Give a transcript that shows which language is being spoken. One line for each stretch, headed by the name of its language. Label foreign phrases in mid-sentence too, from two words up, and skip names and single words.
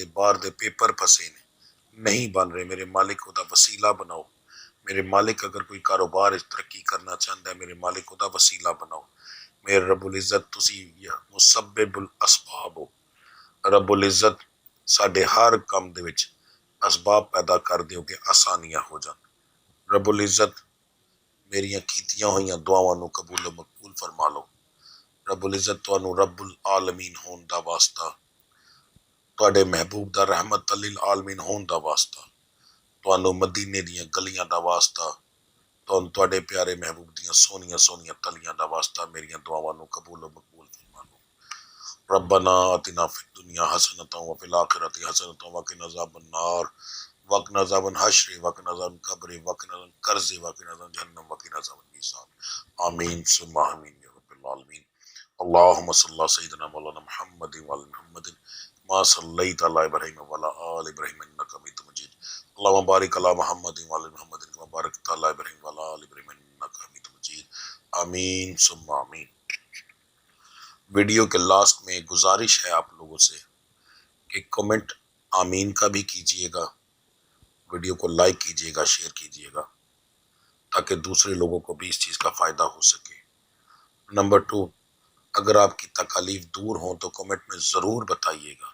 Punjabi: باہر دے پیپر پھسے نے نہیں بن رہے، میرے مالک خدا وسیلہ بناؤ، میرے مالک اگر کوئی کاروبار ترقی کرنا چاہتا ہے میرے مالک خدا وسیلہ بناؤ، میرے
Arabic: رب العزت
Punjabi: تسی
Arabic: مسبب الاسباب
Punjabi: ہو،
Arabic: رب العزت
Punjabi: ساڈے ہر کام دے وچ اسباب پیدا کر دیو کہ آسانیاں ہو جان،
Arabic: رب العزت
Punjabi: میریاں کیتیاں ہوئیاں دعاواں نو قبول و مقبول فرما لو،
Arabic: رب العزت
Punjabi: تانوں
Arabic: رب العالمین
Punjabi: ہون دا واسطہ، تواڈے محبوب دا
Arabic: رحمت للعالمین
Punjabi: ہون دا واسطہ، تانوں مدینے دیاں گلیاں دا واسطہ، تواڈے پیارے محبوب دیاں سونیاں سونیاں تلیاں دا واسطہ میریاں دعاواں نو قبول و مقبول فرما لو۔
Arabic: ربنا آتنا فی الدنیا حسنۃ وفی الآخرۃ حسنۃ وقنا عذاب النار وقنا عذاب الحشر وقنا عذاب القبر وقنا عذاب القرض وقنا عذاب جہنم وقنا عذاب المیزان، آمین ثم آمین یا رب العالمین۔ اللهم صل على سيدنا مولانا محمد وعلى محمد ما صليت على ابراهيم وعلى ال ابراهيم انك حميد مجيد، اللهم بارك على محمد وعلى محمد كما باركت على ابراهيم وعلى ال ابراهيم انك حميد مجيد، آمین ثم آمین۔
Urdu: ویڈیو کے لاسٹ میں ایک گزارش ہے آپ لوگوں سے کہ کمنٹ آمین کا بھی کیجئے گا، ویڈیو کو لائک کیجئے گا، شیئر کیجئے گا تاکہ دوسرے لوگوں کو بھی اس چیز کا فائدہ ہو سکے۔ نمبر 2، اگر آپ کی تکالیف دور ہوں تو کمنٹ میں ضرور بتائیے گا۔